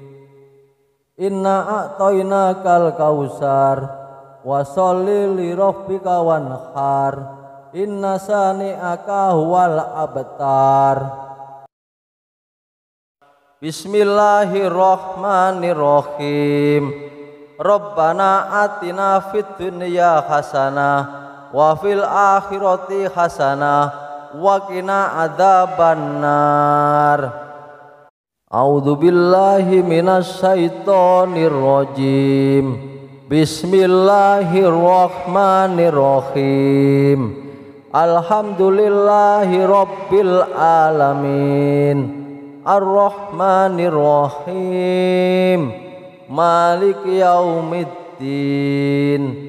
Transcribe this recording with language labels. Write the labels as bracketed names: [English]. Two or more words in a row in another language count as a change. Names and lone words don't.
[Arabic] إنا أعطيناك الكوثر وصل لربك وانحر إن شانئك هو الأبتر. بسم الله الرحمن الرحيم. ربنا آتنا في الدنيا حسنة وفي الآخرة حسنة وقنا عذاب النار. أعوذ بالله من الشيطان الرجيم. بسم الله الرحمن الرحيم. الحمد لله رب العالمين الرحمن الرحيم مالك يوم الدين.